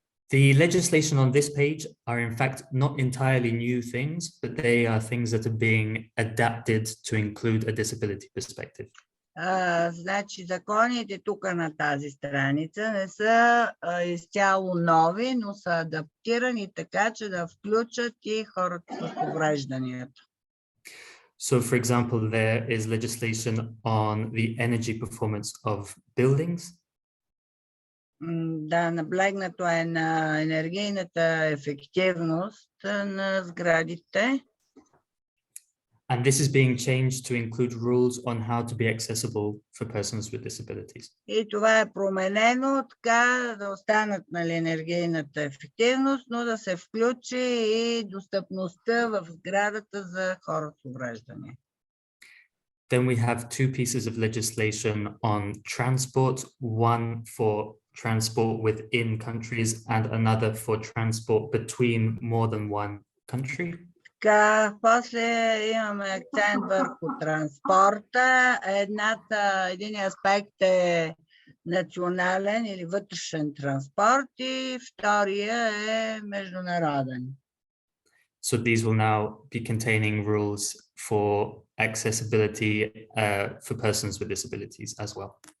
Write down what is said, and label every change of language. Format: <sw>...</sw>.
<en>The legislation on this page are in fact not entirely new things, but they are things that are being adapted to include a disability perspective.</en> <bg>Значи законите тук на тази страница не са изцяло нови, но са адаптирани така, че да включат и хората с уврежданията.</bg> <en>So for example, there is legislation on the energy performance of buildings.</en> <bg>Да, наблегнато е на енергийната ефективност на сградите.</bg> <en>And this is being changed to include rules on how to be accessible for persons with disabilities.</en> <bg>И това е променено така да останат, нали, енергийната ефективност, но да се включи и достъпността в сградата за хора с увреждания.</bg> <en>Then we have two pieces of legislation on transport, one for transport within countries and another for transport between more than one country.</en> <bg>Така, после имаме акцент върху транспорта. Един аспект е национален или вътрешен транспорт и втория е международен.</bg> <en>So these will now be containing rules for accessibility for persons with disabilities as well.</en>